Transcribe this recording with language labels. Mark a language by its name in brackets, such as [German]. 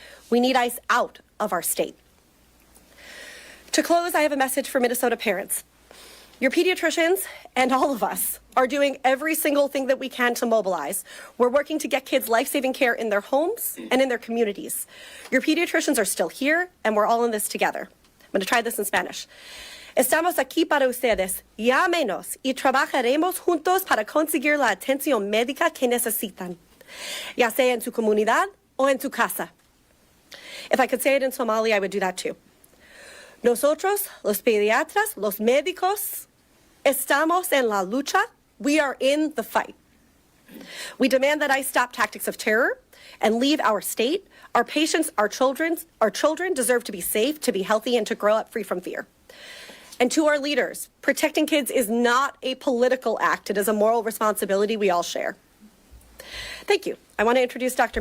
[English] We need ICE out of our state. To close, I have a message for Minnesota parents. Your pediatricians and all of us are doing every single thing that we can to mobilize. We're working to get kids life-saving care in their homes and in their communities. Your pediatricians are still here, and we're all in this together. I'm going to try this in Spanish. [Spanish] Estamos aquí para ustedes. Llámenos y trabajaremos juntos para conseguir la atención médica que necesitan, ya sea en su comunidad o en su casa. [English] If I could say it in Somali, I would do that too. [Spanish] Nosotros, los pediatras, los médicos, estamos en la lucha. [English] We are in the fight. We demand that ICE stop tactics of terror and leave our state. Our patients, our children deserve to be safe, to be healthy, and to grow up free from fear. And to our leaders, protecting kids is not a political act. It is a moral responsibility we all share. Thank you. I want to introduce Dr.